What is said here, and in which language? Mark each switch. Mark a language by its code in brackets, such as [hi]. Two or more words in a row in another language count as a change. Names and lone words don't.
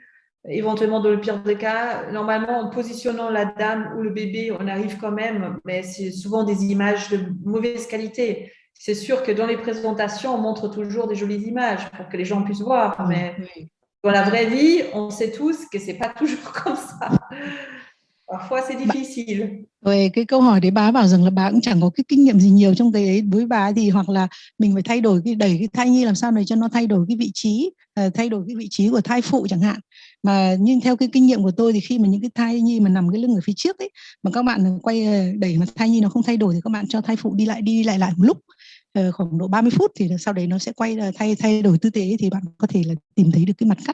[fr] Éventuellement, dans le pire des cas, normalement, en positionnant la dame ou le bébé, on arrive quand même, mais c'est souvent des images de mauvaise qualité. C'est sûr que dans les présentations, on montre toujours des jolies images pour que les gens puissent voir, mais dans la vraie vie, on sait tous que c'est pas toujours comme ça. Parfois, c'est difficile. [vi] Về cái câu hỏi đấy, bà bảo rằng là bà cũng chẳng có cái kinh nghiệm gì nhiều trong cái ấy. Với bà thì hoặc là mình phải thay đổi đẩy cái thai nhi làm sao để cho nó thay đổi cái vị trí, thay đổi cái vị trí của thai phụ chẳng hạn. Mà nhưng theo cái kinh nghiệm của tôi thì khi mà những cái thai nhi mà nằm cái lưng ở phía trước ấy, mà các bạn quay đẩy mà thai nhi nó không thay đổi thì các bạn cho thai phụ đi lại một lúc khoảng độ 30 phút thì sau đấy nó sẽ quay thay đổi tư thế, thì bạn có thể là tìm thấy được cái mặt cắt.